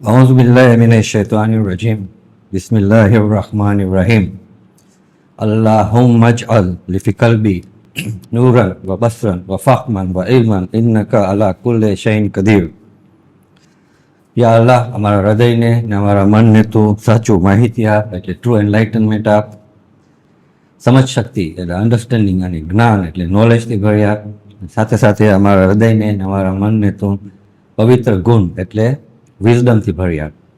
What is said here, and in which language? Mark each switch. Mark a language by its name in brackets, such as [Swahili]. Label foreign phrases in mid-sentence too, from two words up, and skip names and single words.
[Arabic] أعوذ بالله من الشيطان الرجيم بسم الله الرحمن الرحيم اللهم اجعل في قلبي نورا وبصرا وفهما وعلما إنك على كل شيء قدير. [Gujarati] યા અલ્લાહ, અમારા હૃદયને ને અમારા મનને તું સાચું માહિતી આપ, એટલે [English] true enlightenment [Gujarati] આપ. સમજ શક્તિ એટલે અન્ડરસ્ટેન્ડિંગ અને જ્ઞાન એટલે નોલેજથી ભરી આપ. સાથે સાથે અમારા હૃદયને ને અમારા મનને તું પવિત્ર ગુણ એટલે વિઝડમથી ભરી આપ.